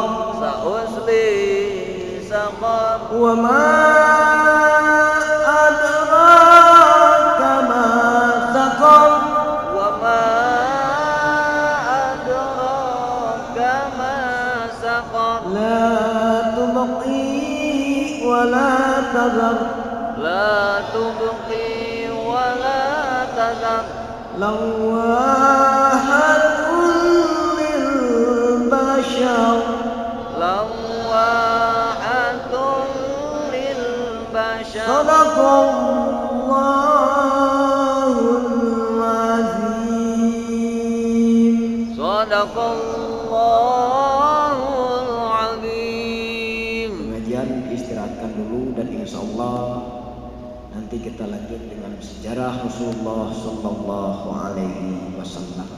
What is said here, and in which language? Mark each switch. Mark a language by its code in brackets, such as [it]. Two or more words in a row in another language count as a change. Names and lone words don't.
[ar] سأصليه سقر. وما أدراك ما سقر. وما أدراك ما سقر. لا تبقي ولا تذر. لا تبقي ولا تذر. لواحة للبشر. لواحة للبشر. صدق الله العظيم. صدق الله العظيم. [id] Pengajian istirahatkan dulu dan [ar] إن شاء الله [id] nanti kita lanjut dengan sejarah [ar] رسول الله صلى الله عليه وسلم.